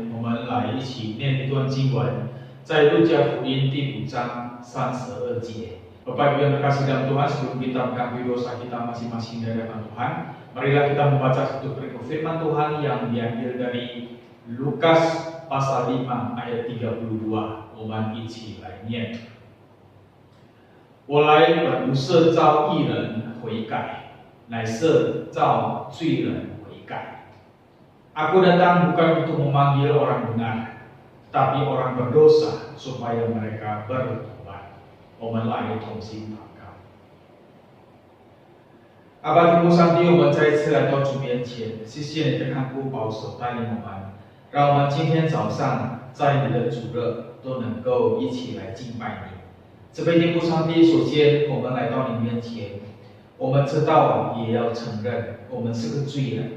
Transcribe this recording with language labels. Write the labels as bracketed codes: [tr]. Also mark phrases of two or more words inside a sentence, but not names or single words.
[zh] 在路加福音第5章32节， [id] Bapak Ibu yang terkasih dalam Tuhan, sebelum kita mengakui dosa kita masing-masing di hadapan Tuhan, marilah kita membaca satu perikop firman Tuhan yang diambil dari Lukas pasal 5 ayat 32. [zh] 我们一起来念。我来本不是召义人悔改，乃是召罪人悔改。 [id] Aku datang bukan untuk memanggil orang benar, tapi orang berdosa supaya mereka bertobat. [zh] 我们来同心祷告。阿爸天父上帝，我们再一次来到主面前，谢谢你的看顾保守带领我们，让我们今天早上在你的主日都能够一起来敬拜你。这位天父上帝，首先我们来到你面前，我们知道也要承认我们是个罪人。